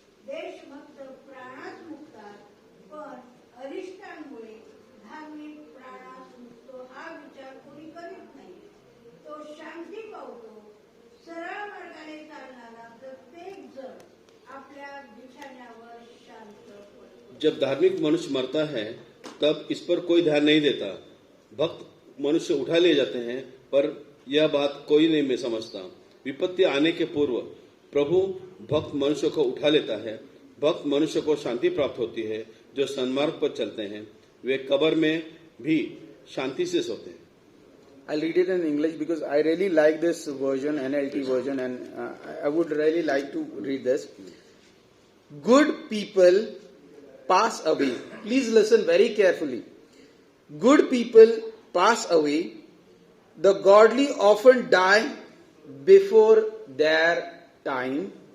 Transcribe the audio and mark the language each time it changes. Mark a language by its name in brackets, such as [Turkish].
[Marathi] देशभक्त प्राणास मुक्तात पण अरिष्टांमुळे धार्मिक प्राणास मुक्तो हा विचार कोणी करीत नाही. तो शांती पावतो. सरळ मार्गाने चालणारा प्रत्येक जण आपल्या बिछाण्यावर शांत पडतो. [Hindi] जब धार्मिक मनुष्य मरता है तब इस पर कोई ध्यान नहीं देता. भक्त मनुष्य उठा ले जाते हैं पर यह बात कोई नहीं समझता. विपत्ति आने के पूर्व प्रभु भक्त मनुष्य को उठा लेता है. भक्त मनुष्य को शांति प्राप्त होती है. जो सन्मार्ग पर चलते हैं वे कब्र में भी शांति से सोते हैं. [English] I'll read it in English because I really like this version, NLT version, and I would really like to read this. Good people pass away. Please listen very carefully. Good people pass away. The godly often die before their time.